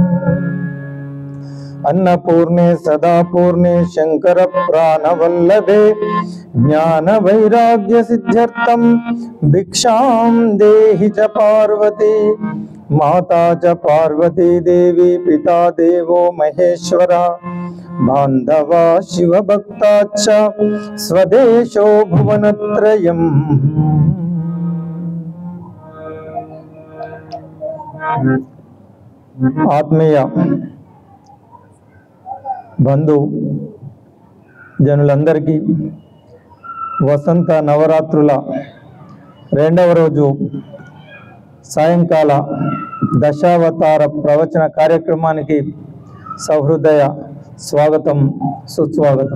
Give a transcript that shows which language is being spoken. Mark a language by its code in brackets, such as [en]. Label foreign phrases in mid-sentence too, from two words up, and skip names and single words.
[sa] अन्नपूर्णे सदापूर्णे शंकर प्राणवल्लभे ज्ञान वैराग्य सिद्ध्यर्थं भिक्षां देहि च पार्वती माता च पार्वती देवी पिता देवो महेश्वर बांधवा शिवभक्ता च स्वदेशो भुवनत्रयम्। [te] ఆత్మీయ బంధు జనులందరికీ వసంత నవరాత్రుల రెండవ రోజు సాయంకాల దశావతార ప్రవచన కార్యక్రమానికి సహృదయ స్వాగతం సుస్వాగతం.